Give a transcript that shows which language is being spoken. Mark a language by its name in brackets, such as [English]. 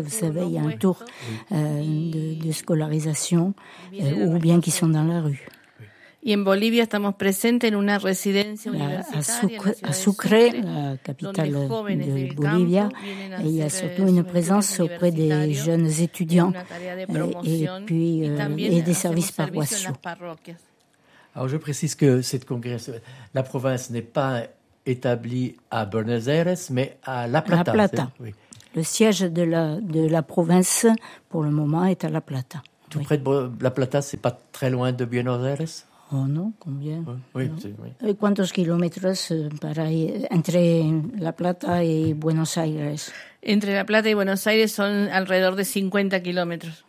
[French] Vous savez, il y a un tour de scolarisation ou bien qui sont dans la rue. [Spanish] Y en Bolivia estamos presentes en una residencia universitaria. [French] A Sucre, la capitale de Bolivia, il y a surtout une présence auprès des jeunes étudiants et des services paroissiaux. Alors je précise que cette congrégation, la province n'est pas établie à Buenos Aires, mais à La Plata. La Plata. Oui. Le siège de la province, pour le moment, est à La Plata. Tout près de La Plata, c'est pas très loin de Buenos Aires? Oh non, combien? Oui. [Spanish] ¿Cuántos kilómetros entre La Plata y Buenos Aires? Entre La Plata y Buenos Aires son alrededor de 50 kilómetros.